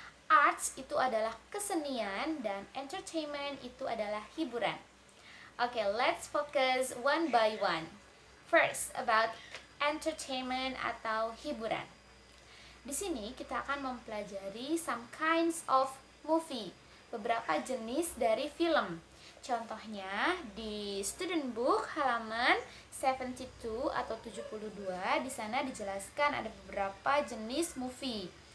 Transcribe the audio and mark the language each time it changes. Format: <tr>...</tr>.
<id>Arts itu adalah kesenian dan entertainment itu adalah hiburan.</id> <en>Okay, let's focus one by one. First, about entertainment</en> <id>atau hiburan. Di sini kita akan mempelajari</id> <en>some kinds of movie,</en> <id>beberapa jenis dari film. Contohnya di student book halaman 72 atau 72, di sana dijelaskan ada beberapa jenis movie.</id>